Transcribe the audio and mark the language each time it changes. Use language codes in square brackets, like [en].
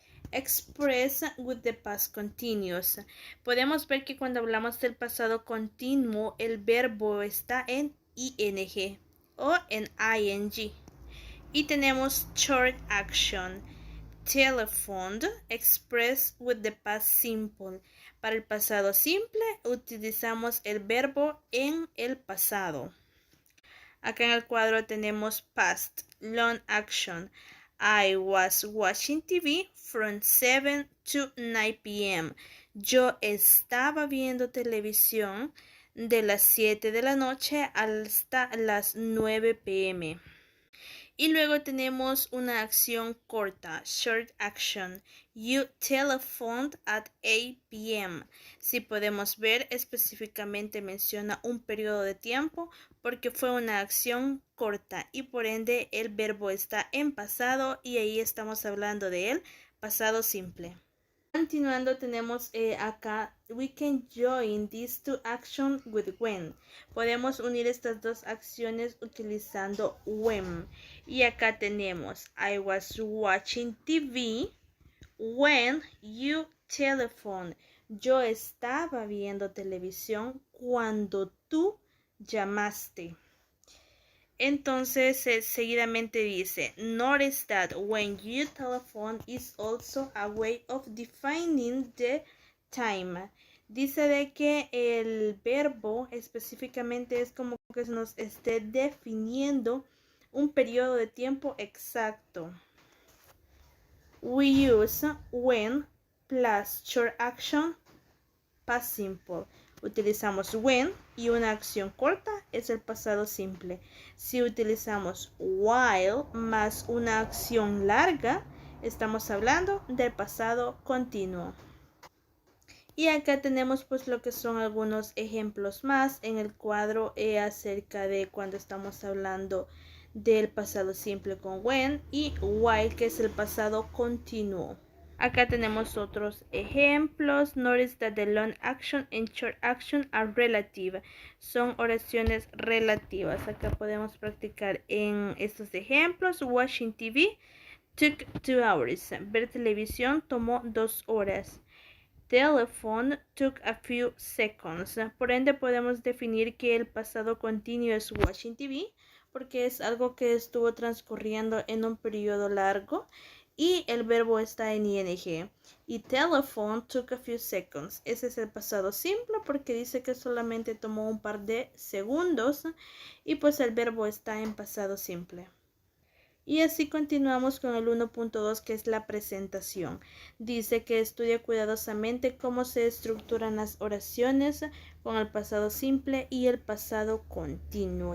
[en] Express with the past continuous. [es] Podemos ver que cuando hablamos del pasado continuo, el verbo está en ing o en ing. Y tenemos short action. [en] Telephoned, express with the past simple. [es] Para el pasado simple, utilizamos el verbo en el pasado. Acá en el cuadro tenemos [en] past, long action. I was watching TV from 7 to 9 p.m. [es] Yo estaba viendo televisión de las 7 de la noche hasta las 9 p.m. Y luego tenemos una acción corta, short action. [en] You telephoned at 8 p.m. [es] Si podemos ver, específicamente menciona un periodo de tiempo porque fue una acción corta y por ende el verbo está en pasado y ahí estamos hablando de él, pasado simple. Continuando tenemos acá, [en] we can join these two actions with when. [es] Podemos unir estas dos acciones utilizando when. Y acá tenemos, [en] I was watching TV when you telephoned. [es] Yo estaba viendo televisión cuando tú llamaste. Entonces, seguidamente dice, [en] notice that when you telephone is also a way of defining the time. [es] Dice de que el verbo específicamente es como que nos esté definiendo un periodo de tiempo exacto. [en] We use when plus short action past simple. [es] Utilizamos when y una acción corta es el pasado simple. Si utilizamos while más una acción larga, estamos hablando del pasado continuo. Y acá tenemos pues lo que son algunos ejemplos más en el cuadro acerca de cuando estamos hablando del pasado simple con when y while, que es el pasado continuo. Acá tenemos otros ejemplos. [en] Notice that the long action and short action are relative. [es] Son oraciones relativas. Acá podemos practicar en estos ejemplos. [en] Watching TV took 2 hours. [es] Ver televisión tomó 2 horas. [en] Telephone took a few seconds. [es] Por ende podemos definir que el pasado continuo es watching TV porque es algo que estuvo transcurriendo en un periodo largo. Y el verbo está en ing. [en] Y telephone took a few seconds. [es] Ese es el pasado simple porque dice que solamente tomó un par de segundos. Y pues el verbo está en pasado simple. Y así continuamos con el 1.2 que es la presentación. Dice que estudia cuidadosamente cómo se estructuran las oraciones con el pasado simple y el pasado continuo.